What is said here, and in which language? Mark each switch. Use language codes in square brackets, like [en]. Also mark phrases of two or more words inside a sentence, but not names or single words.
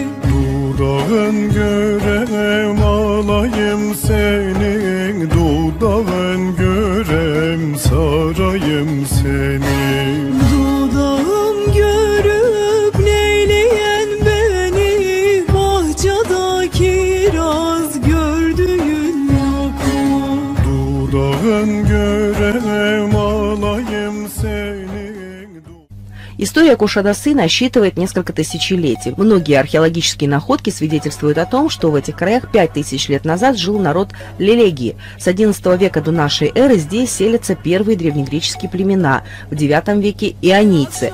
[tr] dudağın görem alayım seni, dudağın görem sarayım seni. Dudağım görüp neyleyen beni, bahçada kiraz gördüğün yok. Dudağın görem alayım seni. [ru] История Кушадасы насчитывает несколько тысячелетий. Многие археологические находки свидетельствуют о том, что в этих краях 5000 лет назад жил народ Лелеги. С XI века до нашей эры здесь селятся первые древнегреческие племена, в IX веке ионийцы.